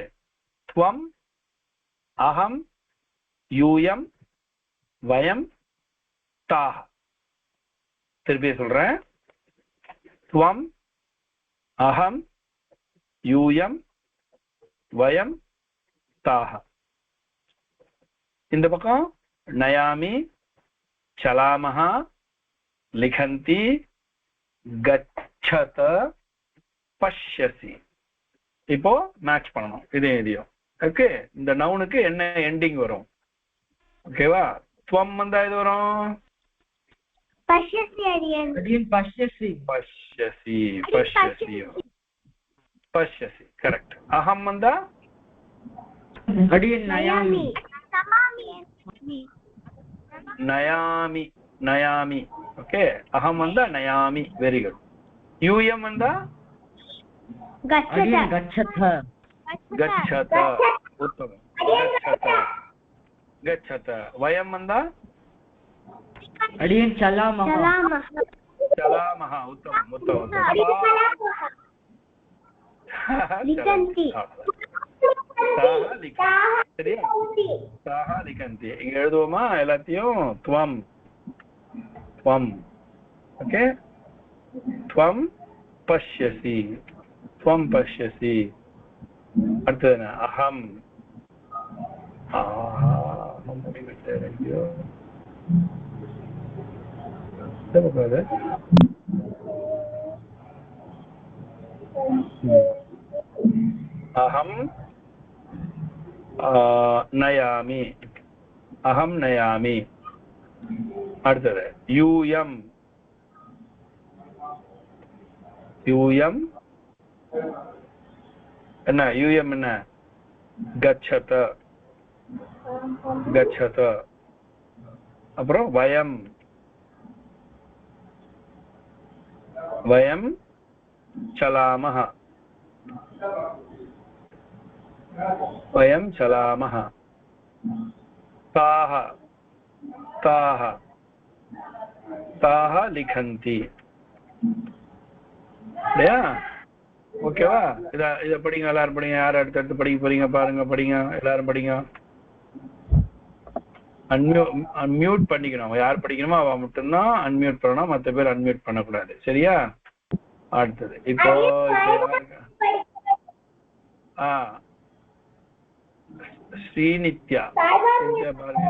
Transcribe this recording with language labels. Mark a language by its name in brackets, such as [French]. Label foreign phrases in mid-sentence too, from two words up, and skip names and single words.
[Sanskrit] त्वम् अहम् यूयम् वयम् ताः. [Tamil] திருப்பி சொல்றேன். [Sanskrit] त्वम् अहम् यूयम् वयम् ताः. [Tamil] இந்த பக்கம் [Sanskrit] नयामि चलामः लिखन्ति गच्छत पश्यसि. [Tamil] இப்போ மேட்ச் பண்ணணும் இதையும். ஓகே, இந்த நவுனுக்கு என்ன எண்டிங் வரும்? ஓகேவா? துவம் வந்தா இது வரும் [Sanskrit] பஷ்யசி. அடியன் பஷ்யசி. पश्यसि पश्यसि पश्यसि. கரெக்ட். அகம் வந்தா அடியன் நயாமி. नयामि नयामि. ओके, अहम वंदा नयामि. [English] very good. [Sanskrit] यूयम वंदा गच्छत. गच्छत. उत्तम. गच्छत गच्छत. वयम वंदा अडियन चलामः. चलामः. उत्तम उत्तम. लिखन्ति. लिखन्ति. [Tamil] இங்க எழுதுவோமா எல்லாத்தையும்? [Sanskrit] त्वम् त्वम्. ஓகே, त्वम् पश्यसि. त्वम् पश्यसि. [Tamil] அடுத்தது என்ன? [Sanskrit] அகம். अहम नयामि. अहम नयामि. [Tamil] அடுத்தது யூயம். யூயம் என்ன? யூயம் என்ன? [Sanskrit] गच्छत गच्छत. அப்புறம் வயம். वयं चलामः. वयं चलामः. ताः ताः ताः लिखन्ति. [Tamil] இல்லையா? ஓகேவா? இத படிங்க எல்லாரும் படிங்க. யார் அடுத்தடுத்து படிக்க போறீங்க பாருங்க. படிங்க எல்லாரும் படிங்க. அன்மியூட் பண்ணிக்கணும். யார் படிக்கணுமோ அவ மட்டும்தான் அன்மியூட் பண்ணணும். மற்ற பேர் அன்மியூட் பண்ணக்கூடாது. சரியா? அடுத்தது இப்போ ஸ்ரீநித்யா பாருங்க.